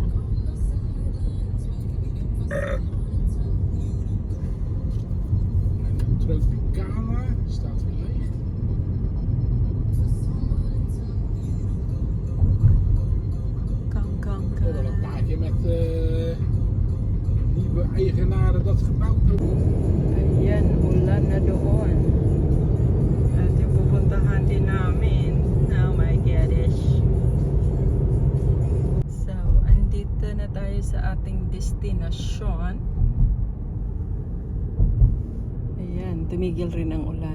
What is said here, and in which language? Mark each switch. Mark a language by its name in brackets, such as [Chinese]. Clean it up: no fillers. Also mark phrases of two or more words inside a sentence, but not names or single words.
[Dutch] Tropicana staat weer leeg. Kan. Ik heb wel een paar keer met nieuwe eigenaren dat gebouwd hebben. [Filipino] Ayan, ulan na doon. At yung pupuntahan din namin. [English] Oh my gosh. [Filipino] So, andito na tayo sa ating destinasyon. Ayan, tumigil rin ang ulan.